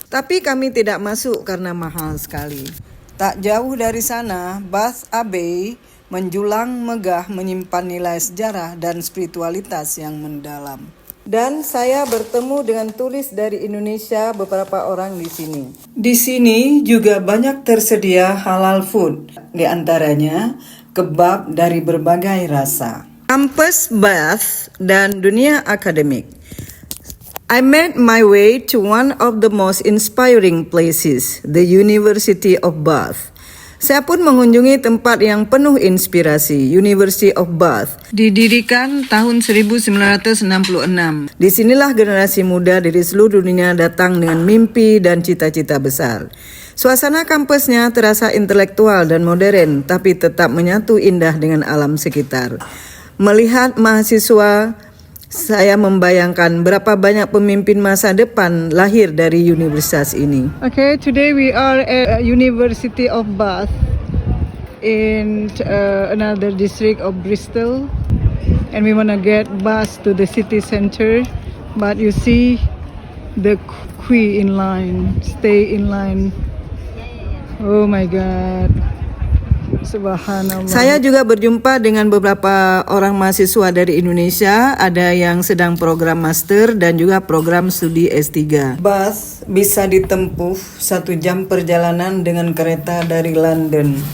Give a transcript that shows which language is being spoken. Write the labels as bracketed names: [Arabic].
[Indonesian] Tapi kami tidak masuk karena mahal sekali. Tak jauh dari sana, Bath Abbey menjulang megah menyimpan nilai sejarah dan spiritualitas yang mendalam. Dan saya bertemu dengan turis dari Indonesia, beberapa orang di sini. Di sini juga banyak tersedia halal food, di antaranya kebab dari berbagai rasa. Kampus Bath dan dunia akademik. [English] I made my way to one of the most inspiring places, the University of Bath. [Indonesian] Saya pun mengunjungi tempat yang penuh inspirasi, University of Bath. Didirikan tahun 1966. Disinilah generasi muda dari seluruh dunia datang dengan mimpi dan cita-cita besar. Suasana kampusnya terasa intelektual dan modern, tapi tetap menyatu indah dengan alam sekitar. Melihat mahasiswa, saya membayangkan berapa banyak pemimpin masa depan lahir dari universitas ini. [English] Okay, today we are at University of Bath in another district of Bristol, and we want to get bus to the city center. But you see the queue in line, stay in line. Oh my God. Subhanallah. [Indonesian] Saya juga berjumpa dengan beberapa orang mahasiswa dari Indonesia, ada yang sedang program master dan juga program studi S3. Bath bisa ditempuh 1 jam perjalanan dengan kereta dari London.